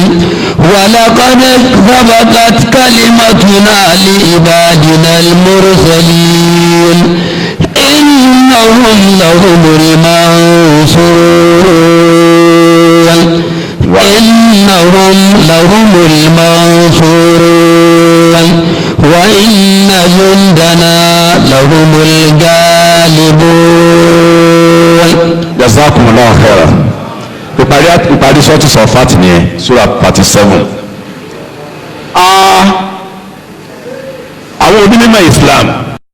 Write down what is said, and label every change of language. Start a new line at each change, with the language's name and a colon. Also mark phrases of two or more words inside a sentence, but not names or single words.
Arabic: ولقد سبقت كلمتنا لعبادنا المرسلين إنهم لهم المنصورون إنهم لهم المنصورون وإن جندنا لهم الغالبون. جزاكم الله خيرا.
Yoruba: ìparí sọ́ọ̀tù sọ̀fàtì nìyẹn sura 37. àwọn onímọ̀ islam